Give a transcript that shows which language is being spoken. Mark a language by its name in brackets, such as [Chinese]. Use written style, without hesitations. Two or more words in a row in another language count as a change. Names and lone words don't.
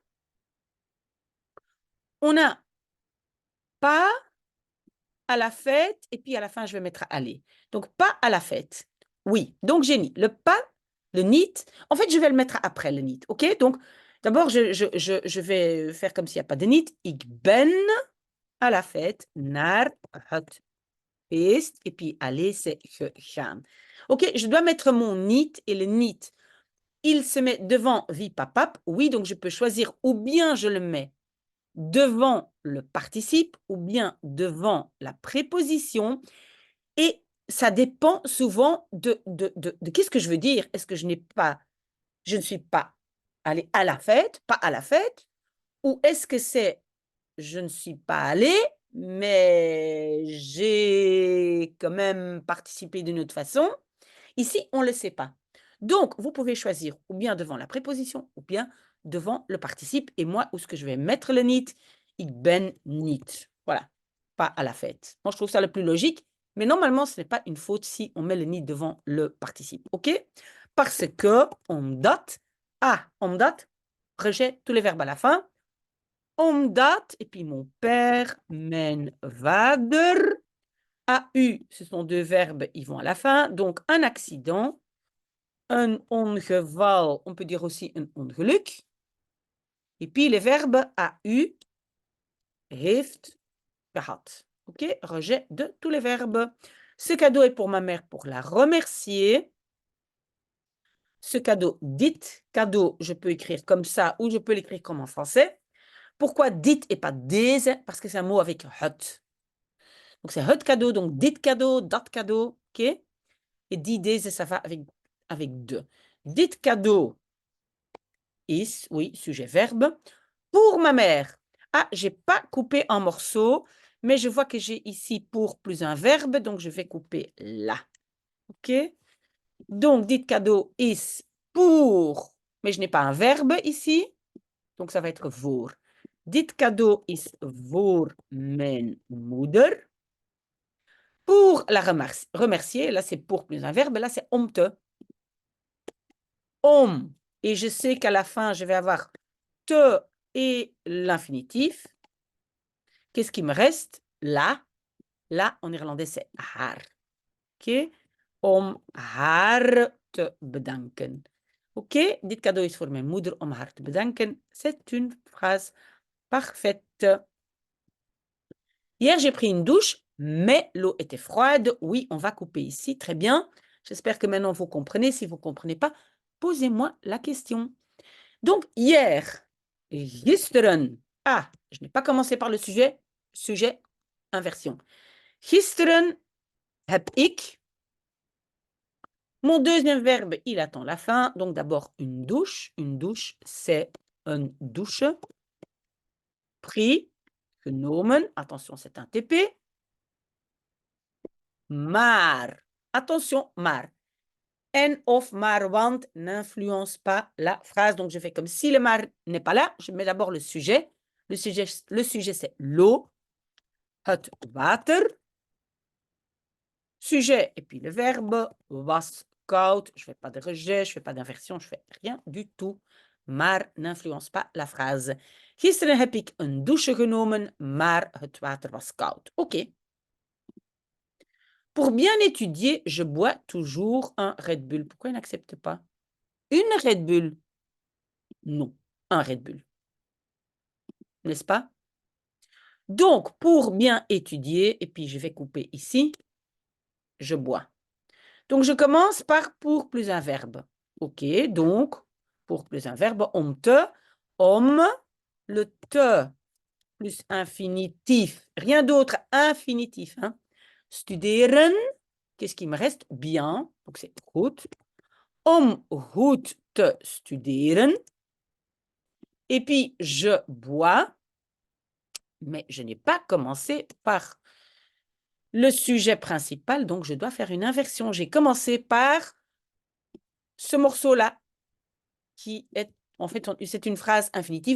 [French] On a pas à la fête, et puis à la fin, je vais mettre aller. Donc, pas à la fête. Oui, donc j'ai mis le pas, le niet. En fait, je vais le mettre après le niet, OK? Donc, d'abord, je vais faire comme s'il n'y a pas de niet. [Dutch] Ik ben [French] à la fête [Dutch] naar het feest. [French] Et puis, aller, c'est gegaan. OK, je dois mettre mon niet et le niet. Il se met devant vi papap. Oui, donc je peux choisir ou bien je le mets devant le participe ou bien devant la préposition. Et ça dépend souvent de qu'est-ce que je veux dire. Est-ce que je ne suis pas allée à la fête, pas à la fête, ou est-ce que c'est je ne suis pas allée, mais j'ai quand même participé d'une autre façon. Ici, on ne le sait pas. Donc, vous pouvez choisir ou bien devant la préposition ou bien devant le participe. Et moi, où est-ce que je vais mettre le niet? [Dutch] Ik ben niet. [French] Voilà, pas à la fête. Moi, je trouve ça le plus logique. Mais normalement, ce n'est pas une faute si on met le niet devant le participe. OK? Parce que, [Dutch] omdat, omdat, [French] rejette tous les verbes à la fin. Omdat, et puis mon père, [Dutch] mijn vader. [French] AU, ce sont deux verbes, ils vont à la fin. Donc, un accident, un ongeval, on peut dire aussi un ongeluk. Et puis, les verbes AU, [Dutch] heeft, gehad. [French] OK? Rejet de tous les verbes. Ce cadeau est pour ma mère pour la remercier. Ce cadeau, [Dutch] dit cadeau, [French] je peux écrire comme ça ou je peux l'écrire comme en français. Pourquoi dit et pas deze? Parce que c'est un mot avec het. Donc, c'est [Dutch] het cadeau, [French] donc [Dutch] dit cadeau, dat cadeau. OK? [French] Et [Dutch] die, deze, [French] ça va avec deux. [Dutch] Dit cadeau is, [French] oui, sujet, verbe. Pour ma mère. Ah, je n'ai pas coupé en morceaux, mais je vois que j'ai ici pour plus un verbe, donc je vais couper là. OK? Donc, [Dutch] dit cadeau is [French] pour, mais je n'ai pas un verbe ici, donc ça va être voor. [Dutch] Dit cadeau is voor mijn moeder. [French] Pour la remercier, là c'est pour plus un verbe, là c'est [Dutch] om te. [French] Om. Et je sais qu'à la fin, je vais avoir te et l'infinitif. Qu'est-ce qui me reste? Là. Là, en irlandais, c'est haar. [Dutch] OK? Om haar te bedanken. OK? Dit cadeau is voor mijn moeder om haar te bedanken. [French] C'est une phrase parfaite. Hier, j'ai pris une douche, mais l'eau était froide. Oui, on va couper ici. Très bien. J'espère que maintenant vous comprenez. Si vous ne comprenez pas, posez-moi la question. Donc, hier, gisteren. Ah, je n'ai pas commencé par le sujet. Sujet, inversion. [Dutch] Gisteren heb ik. [French] Mon deuxième verbe, il attend la fin. Donc, d'abord, une douche. Une douche, c'est une douche. Pris, genomen. Attention, c'est un TP. Maar. [Dutch] Attention, maar. En of maar, want n'influence pas la phrase. [French] Donc, je fais comme si le maar n'est pas là. Je mets d'abord le sujet. Le sujet c'est l'eau. [Dutch] Het water. [French] Sujet et puis le verbe. [Dutch] Was koud. [French] Je ne fais pas de rejet, je ne fais pas d'inversion, je ne fais rien du tout. Maar n'influence pas la phrase. [Dutch] Gisteren heb ik een douche genomen, maar het water was koud. [French] OK. Pour bien étudier, je bois toujours un Red Bull. Pourquoi il n'accepte pas? Une Red Bull? Non, un Red Bull. N'est-ce pas? Donc, pour bien étudier, et puis je vais couper ici, je bois. Donc, je commence par pour plus un verbe. OK, donc, pour plus un verbe, [Dutch] om te, om, [French] le te plus infinitif, rien d'autre, infinitif. Hein. Studeren, qu'est-ce qui me reste? Bien, donc c'est goed. [Dutch] Om goed te studeren. [French] Et puis, je bois, mais je n'ai pas commencé par le sujet principal, donc je dois faire une inversion. J'ai commencé par ce morceau-là. qui est, en fait, c'est une phrase infinitive.